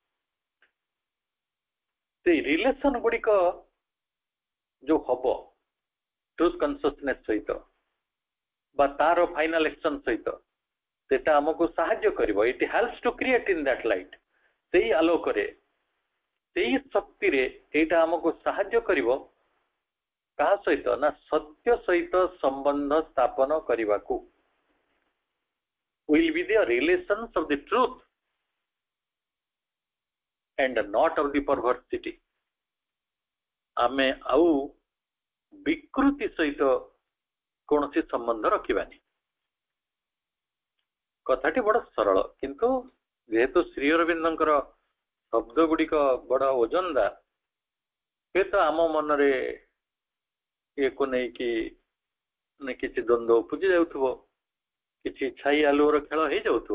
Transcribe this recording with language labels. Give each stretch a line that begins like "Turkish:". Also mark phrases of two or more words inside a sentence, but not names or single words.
Odia: ସେଇ ରିଲେସନ ଗୁଡିକ ଯୋଉ ହବ
English: truth consciousness
Odia: ସହିତ ବା ତାର
English: final action
Odia: ସହିତ, ସେଟା ଆମକୁ ସାହାଯ୍ୟ କରିବ।
English: It helps to create in that light,
Odia: ସେଇ ଆଲୋକରେ ସେଇ ଶକ୍ତିରେ ଏଇଟା ଆମକୁ ସାହାଯ୍ୟ କରିବ କାହା ସହିତ ନା ସତ୍ୟ ସହିତ ସମ୍ବନ୍ଧ ସ୍ଥାପନ କରିବାକୁ।
English: will be the relations of the truth and not of the perversity।
Odia: ଆମେ ଆଉ ବିକୃତି ସହିତ କୌଣସି ସମ୍ବନ୍ଧ ରଖିବାନି। କଥାଟି ବଡ ସରଳ, କିନ୍ତୁ ଯେହେତୁ ଶ୍ରୀ ଅରବିନ୍ଦଙ୍କର ଶବ୍ଦ ଗୁଡିକ ବଡ ଓଜନଦାର, ହୁଏତ ଆମ ମନରେ ଏକୁ ନେଇକି କିଛି ଦ୍ୱନ୍ଦ୍ୱ ଉପୁଜି ଯାଉଥିବ, କିଛି ଛାଇ ଆଲୁଅର ଖେଳ ହେଇଯାଉଥିବ।